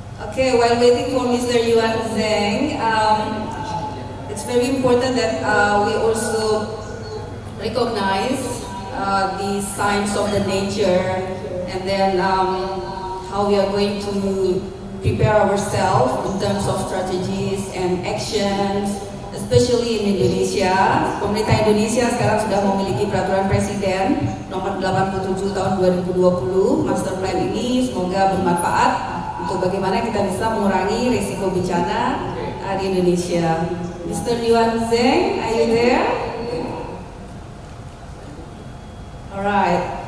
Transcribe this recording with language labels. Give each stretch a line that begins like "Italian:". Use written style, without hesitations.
English: Okay, while waiting for Mr. Yuan Zheng, it's very important that we also recognize the signs of the nature, and then how we are going to prepare ourselves in terms of strategies and actions, especially in Indonesia.
Indonesian: Pemerintah Indonesia sekarang sudah memiliki peraturan presiden nomor 87 tahun 2020. Master plan ini semoga bermanfaat untuk bagaimana kita bisa mengurangi risiko bencana di Indonesia.
English: Mr. Yuan Zheng, are you there? Alright.